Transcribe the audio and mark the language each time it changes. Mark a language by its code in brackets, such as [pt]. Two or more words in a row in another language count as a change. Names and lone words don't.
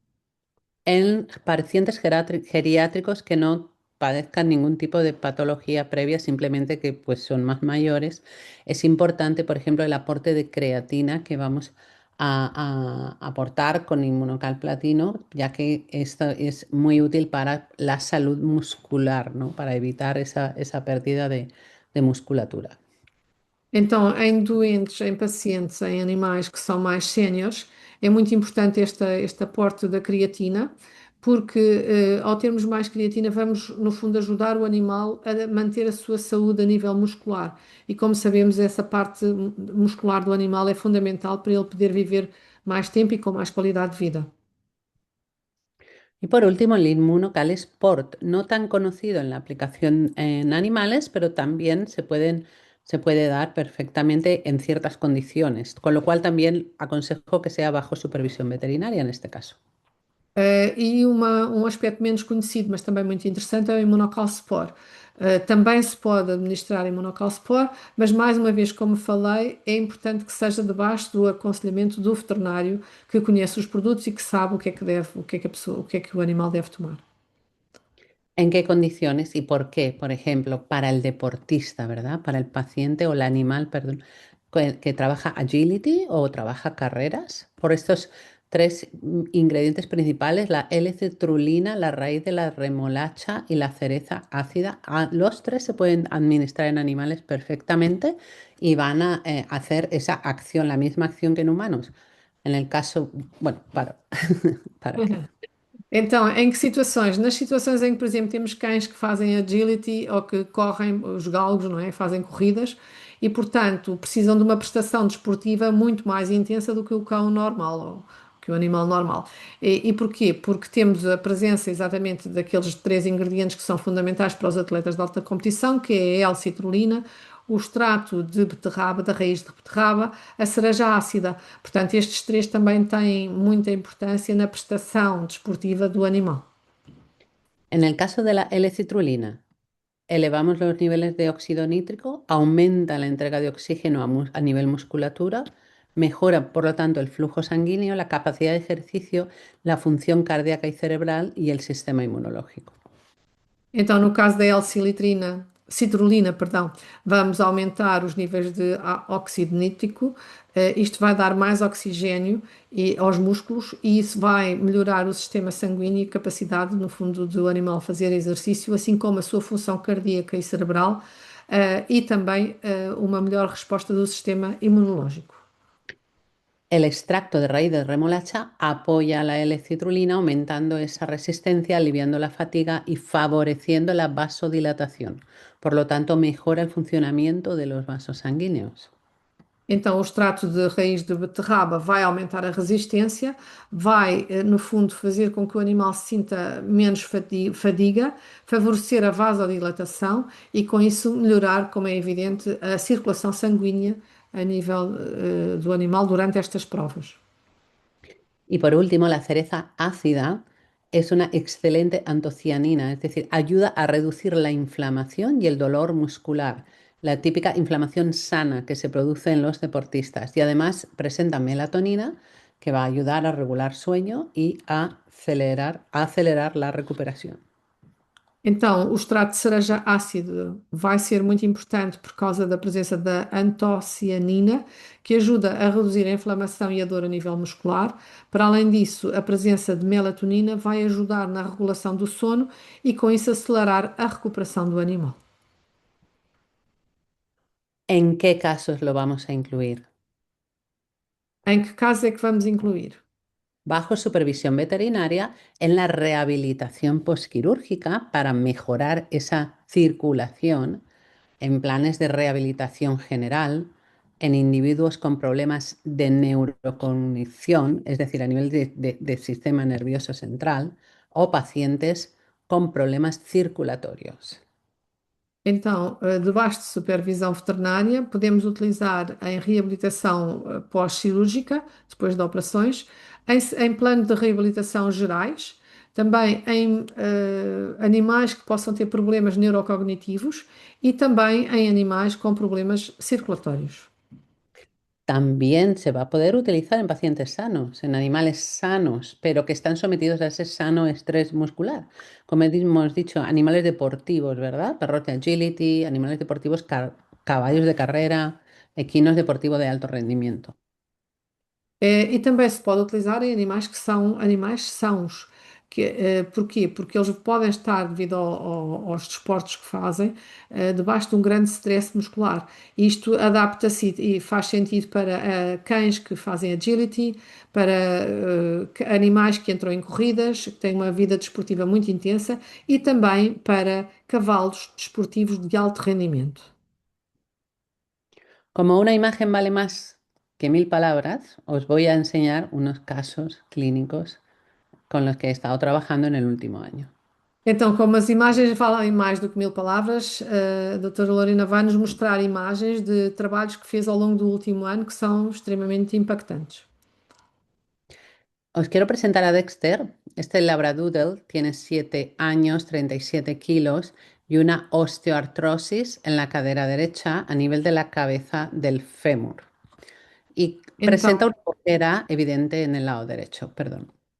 [es] En pacientes geriátricos que no padezcan ningún tipo de patología previa, simplemente que pues son más mayores, es importante, por ejemplo, el aporte de creatina que vamos a aportar con Inmunocal Platino, ya que esto es muy útil para la salud muscular, ¿no? Para evitar esa pérdida de musculatura. [pt] Então, em doentes, em pacientes, em animais que são mais séniores, é muito importante este aporte da creatina, porque ao termos mais creatina, vamos, no fundo, ajudar o animal a manter a sua saúde a nível muscular. E como sabemos, essa parte muscular do animal é fundamental para ele poder viver mais tempo e com mais qualidade de vida. [es] Y por último, el Immunocal Sport, no tan conocido en la aplicación en animales, pero también se puede dar perfectamente en ciertas condiciones, con lo cual también aconsejo que sea bajo supervisión veterinaria en este caso. [pt] E um aspecto menos conhecido, mas também muito interessante, é o Immunocalcifor. Também se pode administrar Immunocalcifor, mas mais uma vez, como falei, é importante que seja debaixo do aconselhamento do veterinário que conhece os produtos e que sabe o que é que deve, o que é que a pessoa, o que é que o animal deve tomar. [es] ¿En qué condiciones y por qué? Por ejemplo, para el deportista, ¿verdad? Para el paciente o el animal, perdón, que trabaja agility o trabaja carreras. Por estos tres ingredientes principales, la L-citrulina, la raíz de la remolacha y la cereza ácida, los tres se pueden administrar en animales perfectamente y van a hacer esa acción, la misma acción que en humanos. En el caso, bueno, ¿para qué? [pt] Então, em que situações? Nas situações em que, por exemplo, temos cães que fazem agility ou que correm os galgos, não é? Fazem corridas e, portanto, precisam de uma prestação desportiva muito mais intensa do que o cão normal ou que o animal normal. E porquê? Porque temos a presença exatamente daqueles três ingredientes que são fundamentais para os atletas de alta competição, que é a L-citrulina, o extrato de beterraba, da raiz de beterraba, a cereja ácida. Portanto, estes três também têm muita importância na prestação desportiva do animal. [es] En el caso de la L-citrulina, elevamos los niveles de óxido nítrico, aumenta la entrega de oxígeno a nivel musculatura, mejora, por lo tanto, el flujo sanguíneo, la capacidad de ejercicio, la función cardíaca y cerebral y el sistema inmunológico. [pt] Então, no caso da citrulina, perdão, vamos aumentar os níveis de óxido nítrico. Isto vai dar mais oxigênio aos músculos e isso vai melhorar o sistema sanguíneo e capacidade, no fundo, do animal fazer exercício, assim como a sua função cardíaca e cerebral, e também uma melhor resposta do sistema imunológico. [es] El extracto de raíz de remolacha apoya la L-citrulina, aumentando esa resistencia, aliviando la fatiga y favoreciendo la vasodilatación. Por lo tanto, mejora el funcionamiento de los vasos sanguíneos. [pt] Então, o extrato de raiz de beterraba vai aumentar a resistência, vai, no fundo, fazer com que o animal se sinta menos fadiga, favorecer a vasodilatação e, com isso, melhorar, como é evidente, a circulação sanguínea a nível, do animal durante estas provas. [es] Y por último, la cereza ácida es una excelente antocianina, es decir, ayuda a reducir la inflamación y el dolor muscular, la típica inflamación sana que se produce en los deportistas. Y además presenta melatonina que va a ayudar a regular sueño y a acelerar la recuperación. [pt] Então, o extrato de cereja ácido vai ser muito importante por causa da presença da antocianina, que ajuda a reduzir a inflamação e a dor a nível muscular. Para além disso, a presença de melatonina vai ajudar na regulação do sono e, com isso, acelerar a recuperação do animal. [es] ¿En qué casos lo vamos a incluir? [pt] Em que caso é que vamos incluir? [es] Bajo supervisión veterinaria en la rehabilitación posquirúrgica para mejorar esa circulación, en planes de rehabilitación general, en individuos con problemas de neurocognición, es decir, a nivel de sistema nervioso central, o pacientes con problemas circulatorios. [pt] Então, debaixo de supervisão veterinária, podemos utilizar em reabilitação pós-cirúrgica, depois de operações, em plano de reabilitação gerais, também em animais que possam ter problemas neurocognitivos e também em animais com problemas circulatórios. [es] También se va a poder utilizar en pacientes sanos, en animales sanos, pero que están sometidos a ese sano estrés muscular. Como hemos dicho, animales deportivos, ¿verdad? Perros de agility, animales deportivos, caballos de carrera, equinos deportivos de alto rendimiento. [pt] E também se pode utilizar em animais que são animais sãos. Porquê? Porque eles podem estar, devido aos desportos que fazem, debaixo de um grande stress muscular. Isto adapta-se e faz sentido para cães que fazem agility, para animais que entram em corridas, que têm uma vida desportiva muito intensa, e também para cavalos desportivos de alto rendimento. [es] Como una imagen vale más que 1000 palabras, os voy a enseñar unos casos clínicos con los que he estado trabajando en el último año. [pt] Então, como as imagens falam em mais do que 1000 palavras, a doutora Lorena vai nos mostrar imagens de trabalhos que fez ao longo do último ano que são extremamente impactantes. [es] Os quiero presentar a Dexter. Este Labradoodle tiene 7 años, 37 kilos y una osteoartrosis en la cadera derecha a nivel de la cabeza del fémur. Y [pt] Então, [es] presenta una cojera evidente en el lado derecho, perdón.